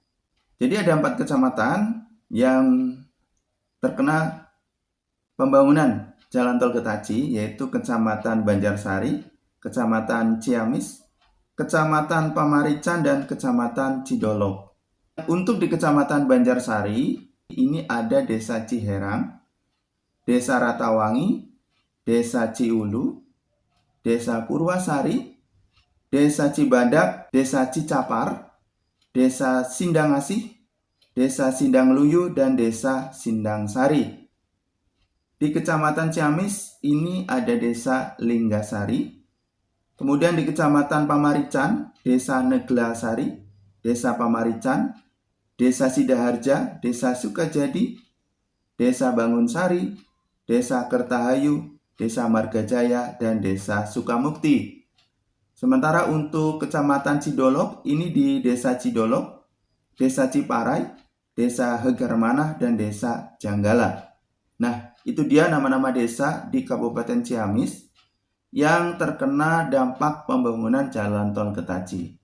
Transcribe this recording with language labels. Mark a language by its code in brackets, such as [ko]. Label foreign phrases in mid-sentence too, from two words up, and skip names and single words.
[id] Jadi ada 4 kecamatan yang terkena pembangunan jalan tol Getaji, yaitu Kecamatan Banjarsari, Kecamatan Ciamis, Kecamatan Pamarican, dan Kecamatan Cidolog. Untuk di Kecamatan Banjarsari, ini ada Desa Ciherang, Desa Ratawangi, Desa Ciulu, Desa Purwasari, Desa Cibadak, Desa Cicapar, Desa Sindangasih, Desa Sindangluyu, dan Desa Sindangsari. Di Kecamatan Ciamis ini ada Desa Linggasari. Kemudian di Kecamatan Pamarican, Desa Neglasari, Desa Pamarican, Desa Sidaharja, Desa Sukajadi, Desa Bangunsari, Desa Kertahayu, Desa Margajaya, dan Desa Sukamukti. Sementara untuk Kecamatan Cidolog, ini di Desa Cidolog, Desa Ciparai, Desa Hegarmanah, dan Desa Janggala. Nah, itu dia nama-nama desa di Kabupaten Ciamis yang terkena dampak pembangunan jalan tol Getaji.